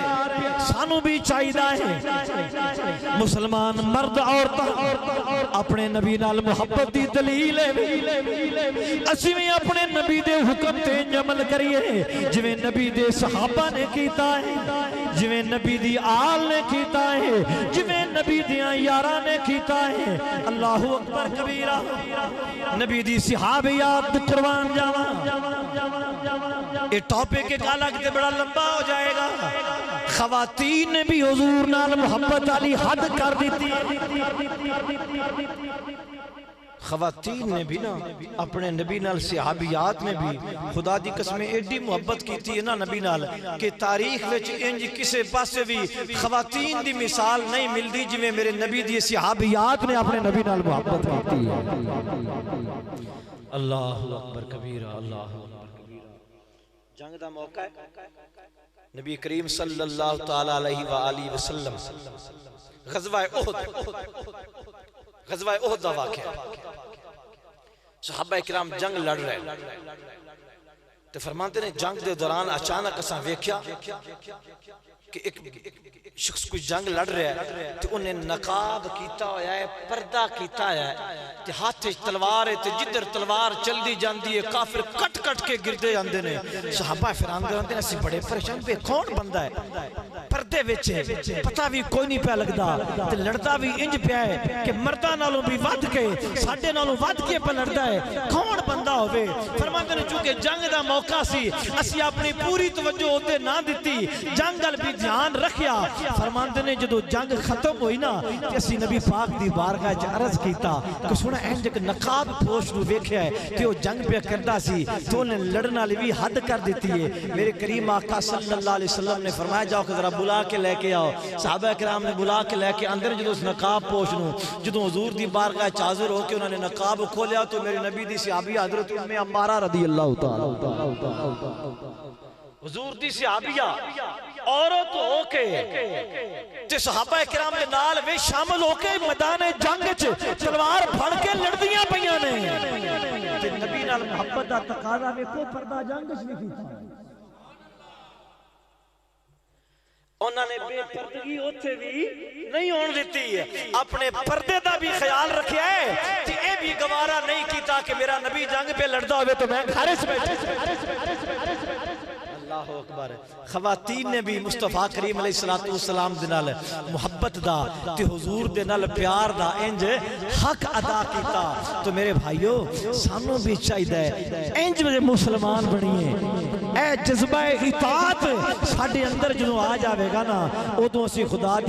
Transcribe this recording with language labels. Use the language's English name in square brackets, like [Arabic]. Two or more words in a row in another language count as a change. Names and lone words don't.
[Punjabi] سانوں بھی چاہیدا ہے مسلمان مرد عورت اپنے نبی نال محبت دی دلیل ہے. اسیں بھی اپنے نبی دے حکم تے عمل کریے، جویں نبی دے صحابہ نے کیتا ہے، جویں نبی دی آل نے کیتا ہے، جویں نبی دیاں یاراں نے کیتا ہے. [Arabic] الله أكبر كبيرا. [Punjabi] نبی دی صحابیات قربان جاواں. یہ ٹاپک ایک الگ تے بڑا لمبا ہو جائے گا. خواتین نے بھی حضور نال محبت والی حد کر دتی. خواتین نے بھی نا اپنے نبی نال، صحابیات نے بھی خدا دی قسم ایڈی محبت کی تھی نا نبی نال کہ تاریخ وچ انج کسے پاسے بھی خواتین دی مثال نہیں ملتی جویں میرے نبی دی صحابیات نے اپنے نبی نال محبت کی تھی. [Arabic] الله أكبر كبيرا، الله أكبر كبيرا. [Punjabi] جنگ دا موقع ہے، نبی کریم [Arabic] صلى الله تعالى عليه وآله وسلم [Punjabi] غزوہ احد دا واقعہ. صحابہ کرام جنگ لڑ رہے تے فرماتے نے جنگ دے دوران اچانک اساں ویکھیا کہ ایک شخص کوئی جنگ لڑ رہا ہے تو انہیں نقاب کیا ہویا ہے، پردہ کیا ہے، تے ہاتھ تلوار ہے، تے جدھر تلوار چلتی جاتی ہے کافر کٹ کٹ کے گرتے جاتے ہیں. صحابہ فیر آندے رہندے نے، اسیں بڑے پریشان پے کون بندہ ہے پردے وچ ہے، پتا بھی کوئی نہیں پیا لگتا، تے لڑدا بھی انج پیا ہے کہ مرداں نالوں بھی ودھ کے ساڈے نالوں ودھ کے پے لڑدا ہے، کون بندہ ہووے. فرماندے نے چونکہ جنگ دا موقع سی، اسیں اپنی پوری توجہ اتے نہ دتی، جنگ ال بھی دھیان رکھیا. فرماندے نے جدوں جنگ ختم ہوئی نا تے اسیں نبی پاک دی بارگاہ چ عرض کیتا کہ سنا انج ایک نقاب پوش نوں ویکھیا ہے تے او جنگ پے کردا سی، تو انہیں لڑن والی بھی حد کر دتی ہے. میرے کریم آقا [Arabic] صلى الله عليه وسلم [Punjabi] نے فرمایا جاؤ کہ ذرا بلا کے لے کے آؤ. صحابہ کرام نے بلا کے لے کے اندر جدوں اس نقاب پوش نوں جدوں حضور دی بارگاہ چ حاضر ہو کے انہوں نے نقاب کھولیا تو میرے نبی دی صحابی حضرت ام عمارہ [Arabic] رضي الله تعالى [Punjabi] حضور دی صحابیہ عورت ہو کے تے صحابہ کرام دے نال وے شامل ہو کے میدان جنگ چ تلوار پھڑ کے لڑدیاں پئیاں نے تے نبی نال محبت دا تقاضا ویکھو پردہ جنگ چ نہیں کیتا [Urdu] انہوں نے بے پردگی اتھے بھی نہیں ہونے دی ہے اپنے پردے کا بھی خیال رکھا ہے تے یہ بھی گوارا نہیں کیا کہ میرا نبی جنگ پے لڑتا ہو تو میں گھر چ بیٹھا [Arabic] الله أكبر [Punjabi] خواتین نے بھی مصطفیٰ کریم علیہ السلام دے نال محبت دا تے حضور دے نال پیار دا انج حق ادا کیا تو میرے بھائیوں سانوں بھی چاہیے انج مسلمان بنیے اے جذبہ اطاعت ساڈے اندر جدوں آ جائے گا نا اودوں اسیں خدا دی